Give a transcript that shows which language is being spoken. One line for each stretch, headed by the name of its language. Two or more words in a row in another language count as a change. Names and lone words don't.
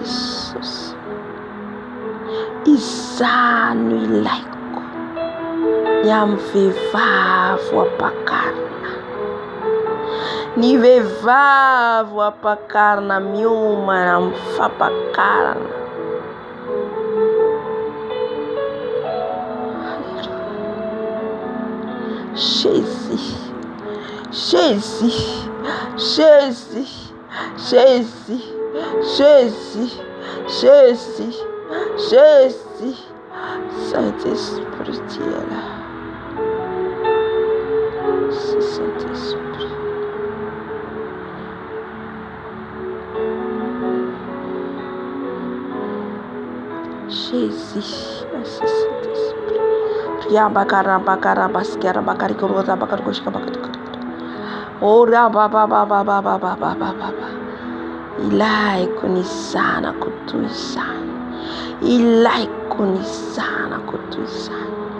Malagasy: Jesus, izany no ilaiko ny amin'ny vehivavy ampakarina, ny vehivavy ampakarina miomana amin'ny fampakarana.
French: Jésus, Jésus, Jésus, Jésus, Jésus, Jésus, Jésus, Saint-Esprit, tu es là. C'est Saint-Esprit. Jésus, merci Saint-Esprit.
Malagasy: Oh, ilaiko ny zanako toy izany, ilaiko ny zanako toy izany,